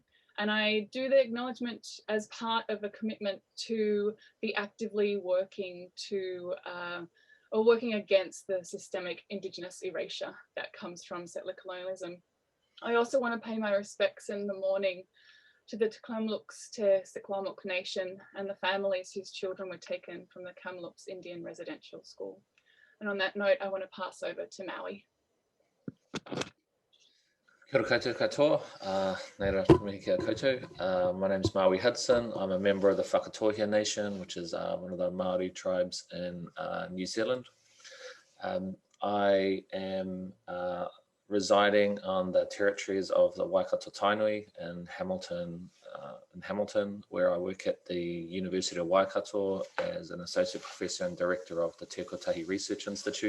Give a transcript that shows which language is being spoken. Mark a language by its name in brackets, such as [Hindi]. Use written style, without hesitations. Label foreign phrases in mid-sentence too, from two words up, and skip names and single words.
[English] And I do the acknowledgement as part of a commitment to be actively working to, or working against the systemic Indigenous erasure that comes from settler colonialism. I also want to pay my respects in the morning to the Tk'emlúps te Secwépemc Nation and the families whose children were taken from the Kamloops Indian Residential School. And on that note, I want to pass over to Maui. [Māori] Kia ora koutou katoa, nei rā mihi kia koutou. [English] My name is Maui Hudson. I'm a member of the Whakatohia Nation, which is one of the Māori tribes in New Zealand. I am residing on the territories of the Waikato Tainui in Hamilton, where I work at the University of Waikato as an associate professor and director of the Te Kotahi Research Institute.